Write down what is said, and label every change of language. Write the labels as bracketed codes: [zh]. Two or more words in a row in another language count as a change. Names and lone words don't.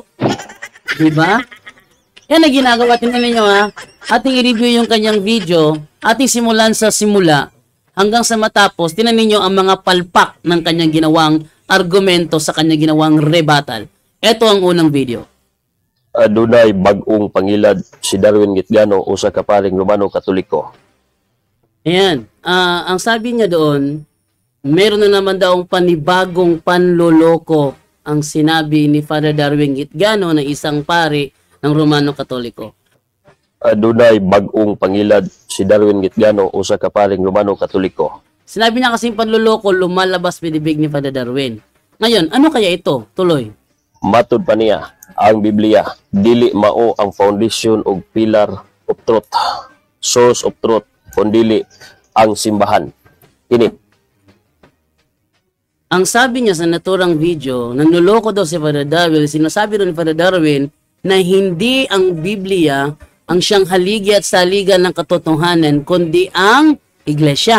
[tl] Diba? Yan na ginagawa. Tingnan ninyo ha. Ating i-review yung kanyang video. Ating simulan sa simula hanggang sa matapos. Tingnan ninyo ang mga palpak ng kanyang ginawang argumento sa kanyang ginawang rebuttal. Ito ang unang video. [ceb] Adunay bag-ong pangilad si Darwin Gitgano usa ka paring Romano Katoliko. [tl] Ayan. Ang sabi niya doon, meron na naman daw panibagong panloloko ang sinabi ni Father Darwin Gitgano na isang pari ng Romano Katoliko. [ceb] Adunay bag-ong pangilad si Darwin Gitgano usa ka paring Romano Katoliko. [tl] Sinabi niya kasing panloloko, lumalabas bibig ni Father Darwin. Ngayon, ano kaya ito? Tuloy. [ceb] Matud pa niya, ang Biblia dili mao ang foundation o [en] pillar of truth, source of truth, [ceb] kundi ang simbahan. Ini. [tl] Ang sabi niya sa naturang video, nanloloko daw si Father Darwin, sinasabi doon ni Father Darwin na hindi ang Biblia ang siyang haligi at saligan ng katotohanan, kundi ang iglesia.